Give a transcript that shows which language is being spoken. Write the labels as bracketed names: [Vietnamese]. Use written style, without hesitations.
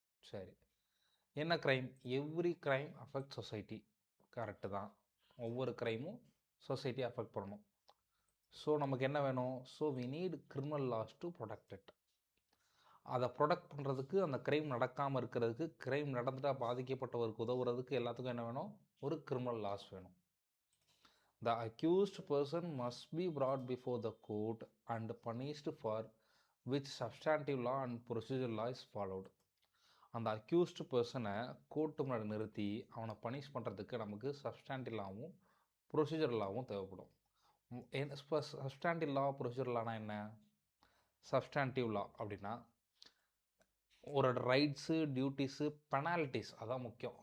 [Tamil] சரி, என்ன crime? [English] Every crime affect society. [Tamil] Correct தான். ஒவ்வொரு கிரைமும் சொசைட்டியை அஃபெக்ட் பண்ணணும். ஸோ நமக்கு என்ன வேணும்? [English] So we need criminal laws to protect it. [Tamil] அதை ப்ரொடெக்ட் பண்ணுறதுக்கு, அந்த கிரைம் நடக்காமல் இருக்கிறதுக்கு, கிரைம் நடந்துட்டால் பாதிக்கப்பட்டவருக்கு உதவுறதுக்கு எல்லாத்துக்கும் என்ன வேணும்? ஒரு கிரிமினல் லாஸ் வேணும். [English] The accused person must be brought before the court and punished for which substantive law and procedural law is followed. [Tamil] அந்த அக்யூஸ்டு பர்சனை கோர்ட்டு முன்னாடி நிறுத்தி அவனை பனிஷ் பண்ணுறதுக்கு நமக்கு சப்ஸ்டாண்டிவ் லாவும் ப்ரொசீஜர் லாவும் தேவைப்படும். இப்போ சப்ஸ்டாண்டிவ் லா ப்ரொசீஜர் லானா என்ன? சப்ஸ்டாண்டிவ் லா அப்படின்னா ஒரு ரைட்ஸு, டியூட்டிஸு, பெனால்ட்டிஸ் அதான் முக்கியம்.